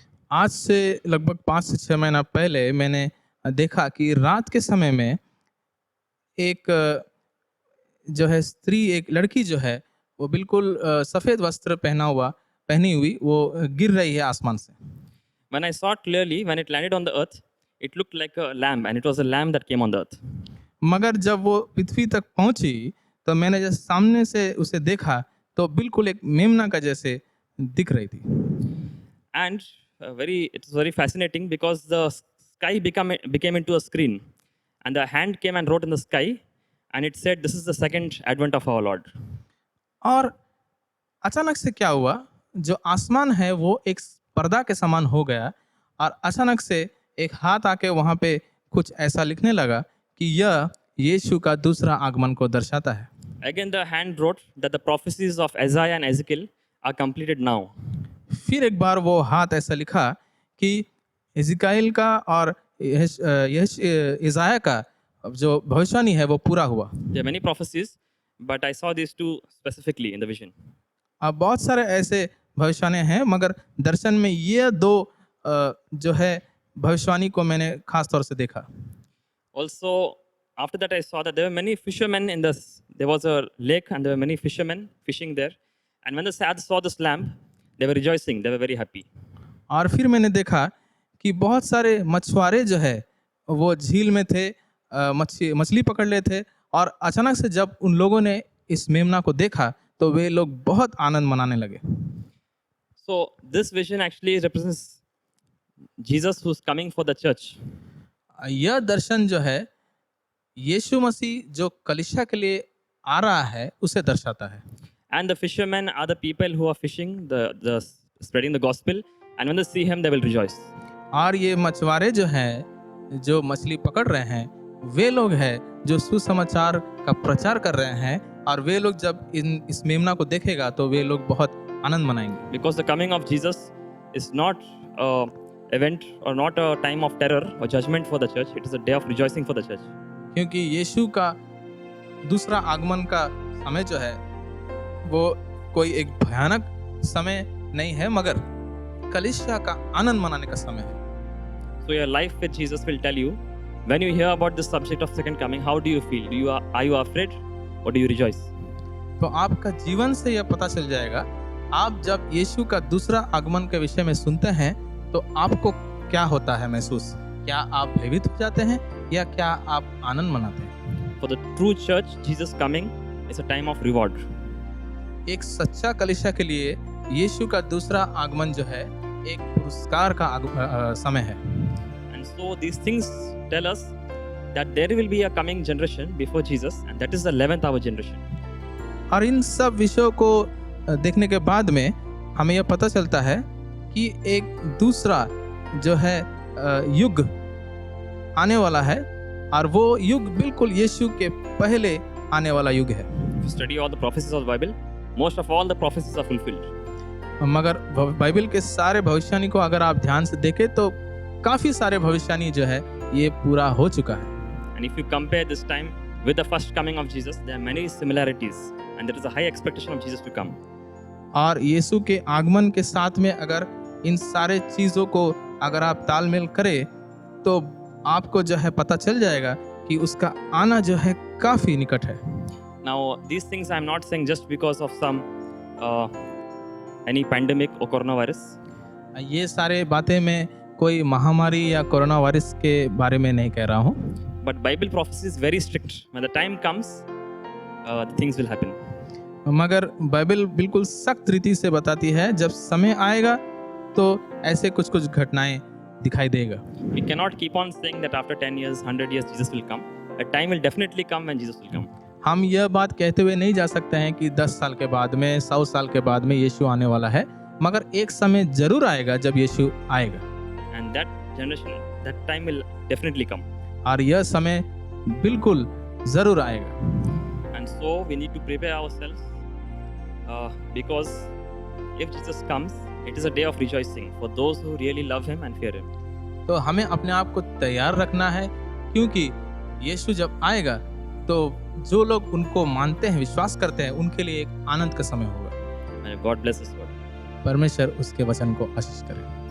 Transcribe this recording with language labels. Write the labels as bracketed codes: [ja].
[hi] आज से लगभग 5 से 6 महीना पहले मैंने देखा कि रात के समय में एक जो है स्त्री, एक लड़की जो है वो बिल्कुल सफ़ेद वस्त्र पहनी हुई वो गिर रही है आसमान से। [en] When I saw it clearly, when it landed on the earth, it looked like a lamb, and it was a lamb that came on the earth. [hi] मगर जब वो पृथ्वी तक पहुंची तो मैंने जब सामने से उसे देखा तो बिल्कुल एक मेमना का जैसे दिख रही थी। [en] And it was very fascinating because the sky became into a screen, and the hand came and wrote in the sky, and it said, "This is the second advent of our Lord." [hi] और अचानक से क्या हुआ, जो आसमान है वो एक पर्दा के समान हो गया और अचानक से एक हाथ आके वहाँ पे कुछ ऐसा लिखने लगा कि यह यीशु का दूसरा आगमन को दर्शाता है। [en] Again, the hand wrote that the prophecies of Isaiah and Ezekiel are completed now. [hi] फिर एक बार वो हाथ ऐसा लिखा कि इज़राइल का और इज़ाया का जो भविष्यवाणी है वो पूरा हुआ। [en] There are many prophecies, but I saw these two specifically in the vision. [hi] अब बहुत सारे ऐसे भविष्यवाणी हैं मगर दर्शन में ये दो जो है भविष्यवाणी को मैंने खास तौर से देखा। [en] Also, after that, I saw that there were many fishermen in this. There was a lake, and there were many fishermen fishing there. And when the sads saw this lamb, they were rejoicing. They were very happy. [hi] और फिर मैंने देखा कि बहुत सारे मछुआरे जो है वो झील में थे, मछली पकड़ रहे थे और अचानक से जब उन लोगों ने इस मेमना को देखा तो वे लोग बहुत आनंद मनाने लगे। [en] So this vision actually represents Jesus who's coming for the church. [hi] यह दर्शन जो है यीशु मसीह जो कलीसिया के लिए आ रहा है उसे दर्शाता है। [en] And the fishermen are the people who are fishing, the spreading the gospel. And when they see him, they will rejoice. [hi] और ये मछुआरे जो हैं, जो मछली पकड़ रहे हैं, वे लोग हैं जो सुसमाचार का प्रचार कर रहे हैं, और वे लोग जब इस मेमना को देखेगा तो वे लोग बहुत आनंद मनाएंगे। [en] Because the coming of Jesus is not a event or not a time of terror or judgment for the church. It is a day of rejoicing for the church. [hi] क्योंकि यीशु का दूसरा आगमन का समय जो है वो कोई एक भयानक समय नहीं है, मगर कलीसिया का आनंद मनाने का समय है। [en] So your life with Jesus will tell you, when you hear about this subject of second coming, how do you feel? Are you afraid or do you rejoice? [hi] तो आपका जीवन से यह पता चल जाएगा, आप जब यीशु का दूसरा आगमन के विषय में सुनते हैं तो आपको क्या होता है महसूस? क्या आप भयभीत हो जाते हैं या क्या आप आनंद मनाते हैं? [en] For the true church, Jesus coming is a time of reward. [hi] एक सच्चा कलीसिया के लिए यीशु का दूसरा आगमन जो है एक पुरस्कार का समय है। [en] And so these things tell us that there will be a coming generation before Jesus, and that is the 11th hour generation. [hi] और इन सब विषयों को देखने के बाद में हमें यह पता चलता है कि एक दूसरा जो है युग आने वाला है, और वो युग बिल्कुल यीशु के पहले आने वाला युग है। [en] If you study all the prophecies of the Bible, most of all the prophecies are fulfilled. [hi] मगर बाइबल के सारे भविष्यवाणी को अगर आप ध्यान से देखें तो काफी सारे भविष्यवाणी जो है ये पूरा हो चुका है। [en] And if you compare this time with the first coming of Jesus, there are many similarities, and there is a high expectation of Jesus to come. [hi] और यीशु के आगमन के साथ में अगर इन सारे चीजों को अगर आप तालमेल करें तो आपको जो है पता चल जाएगा कि उसका आना जो है काफी निकट है। [en] Now, these things I am not saying just because of some any pandemic or coronavirus. [hi] ये सारे बातें मैं कोई महामारी या कोरोना वायरस के बारे में नहीं कह रहा हूँ, [en] But Bible prophecy is very strict. When the time comes, the things will happen. [hi] मगर बाइबल बिल्कुल सख्त रीति से बताती है जब समय आएगा तो ऐसे कुछ कुछ घटनाएं दिखाई देगा। [en] We cannot keep on saying that after 10 years, 100 years, Jesus will come. A time will definitely come when Jesus will come. [hi] हम यह बात कहते हुए नहीं जा सकते हैं कि 10 साल के बाद में, 100 साल के बाद में यीशु आने वाला है, मगर एक समय जरूर आएगा जब यीशु आएगा। [en] And that generation, that time will definitely come. [hi] और यह समय बिल्कुल जरूर आएगा। [en] And so we need to prepare ourselves because if Jesus comes, it is a day of rejoicing for those who really love him and fear him. [hi] तो हमें अपने आप को तैयार रखना है, क्योंकि यीशु जब आएगा तो जो लोग उनको मानते हैं, विश्वास करते हैं, उनके लिए एक आनंद का समय होगा। [en] And God bless us all. [hi] परमेश्वर उसके वचन को आशीष करे।